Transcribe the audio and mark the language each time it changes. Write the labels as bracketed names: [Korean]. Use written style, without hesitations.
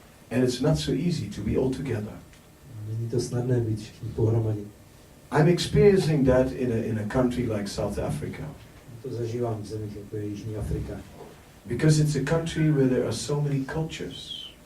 [English] And it's not so easy to be all together. [Czech] Není to snadné být všichni pohromadě. [English] I'm experiencing that in a country like South Africa. [Czech] To zažívám v zemích, jako je Jižní Afrika. [English] Because it's a country where there are so many cultures.